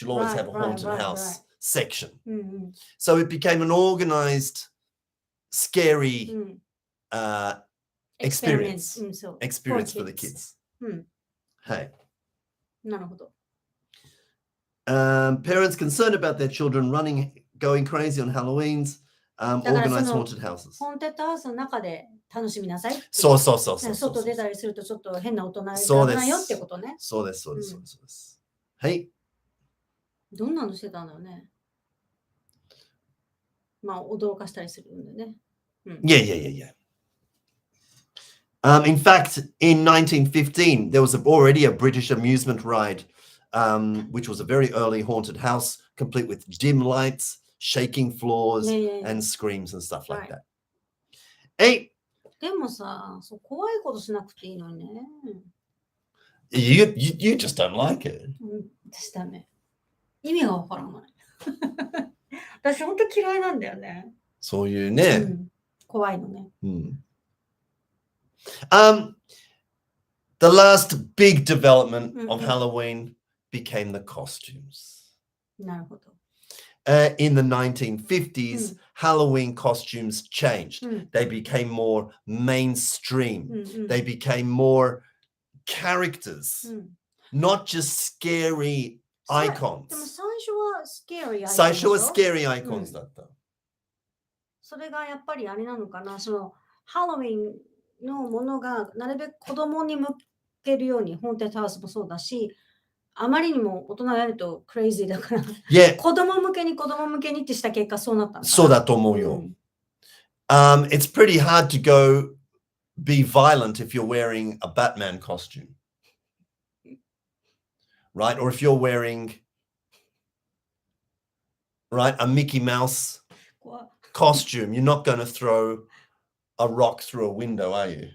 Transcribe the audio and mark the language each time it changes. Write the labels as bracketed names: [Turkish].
[English] You'll always have a haunted house section. So it became an organized, scary experience for the kids. Hey. [Japanese] なるほど。 [English] Parents concerned about their children going crazy on Halloween's organized haunted houses. [Japanese] ハンテッドハウスの中で楽しみなさい。そう。外出たりするとちょっと変な大人がいないよってことね。そうです。はい。どんなのしてたんだろうね。まあ驚かしたりするんだよね。 [English] Yeah. In fact, in 1915, there was already a British amusement ride, which was a very early haunted house, complete with dim lights, shaking floors, and screams and stuff like that. Hey. [Japanese] でもさ、怖いことしなくていいのにね。 [English] You just don't like it. [Japanese] 私ダメ。意味がわからない。私本当嫌いなんだよね。そういうね。怖いのね。 [English] The last big development of Halloween became the costumes. [Japanese] なるほど。 [English] In the 1950s, Halloween costumes changed. They became more mainstream. They became more characters, not just scary icons. [Japanese] でも最初はscary icons。最初はscary icons だった。それがやっぱりあれなのかな、ハロウィンのものがなるべく子供に向けるように、ホーンテッドハウスもそうだし、あまりにも大人がやるとクレイジーだから、子供向けにってした結果そうなったのかな。そうだと思うよ。 [English] It's pretty hard to go be violent if you're wearing a Batman costume, right? Or if you're wearing, right, a Mickey Mouse costume, you're not going to throw a rock through a window, are you?